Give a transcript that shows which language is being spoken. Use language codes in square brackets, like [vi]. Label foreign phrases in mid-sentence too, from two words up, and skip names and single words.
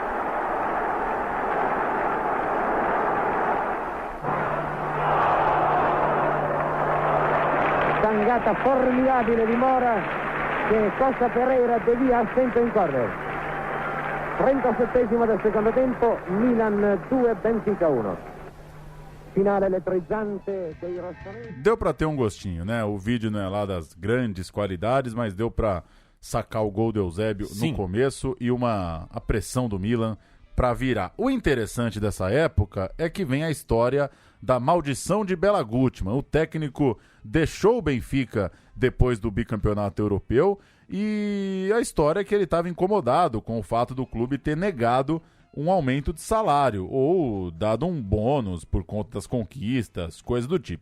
[it] Tangata formidabile di Mora, che Costa Pereira devia al centro in corner. 37° del secondo tempo, Milan 2, Benfica 1. Finale elettrizzante dei rossoneri. [pt] Deu pra ter um gostinho, né? O vídeo não é lá das grandes qualidades, mas deu pra sacar o gol do Eusébio no começo e a pressão do Milan pra virar. O interessante dessa época é que vem a história da maldição de Bela Gutmann. O técnico deixou o Benfica depois do bicampeonato europeu e a história é que ele estava incomodado com o fato do clube ter negado um aumento de salário ou dado um bônus por conta das conquistas, coisa do tipo.